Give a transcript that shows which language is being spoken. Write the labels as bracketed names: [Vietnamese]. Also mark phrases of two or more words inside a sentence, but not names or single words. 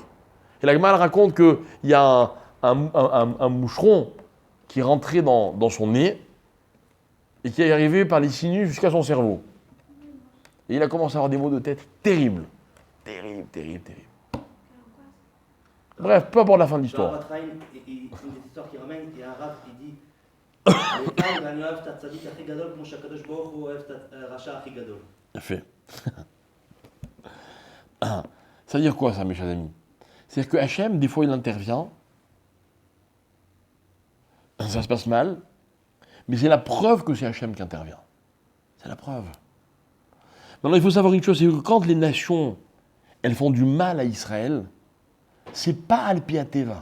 [French] Et la Gemara raconte qu'il y a un moucheron qui est rentré dans son nez et qui est arrivé par les sinus jusqu'à son cerveau. Et il a commencé à avoir des maux de tête terribles. Terribles, terribles, terribles. Bref, peu importe la fin de l'histoire. Dans Rav il y a une histoire qui ramène, il y a un Rav qui dit [Hebrew] אני אוהב את הצדיק הכי גדול כמו שהקדוש ברוך הוא אוהב את הרשע הכי גדול. [French] Bien fait. Ça veut dire quoi ça, mes chers amis? C'est-à-dire que Hachem, des fois, il intervient, ça se passe mal, mais c'est la preuve que c'est Hachem qui intervient. C'est la preuve. Maintenant, il faut savoir une chose, c'est que quand les nations, elles font du mal à Israël, c'est pas Alpiateva.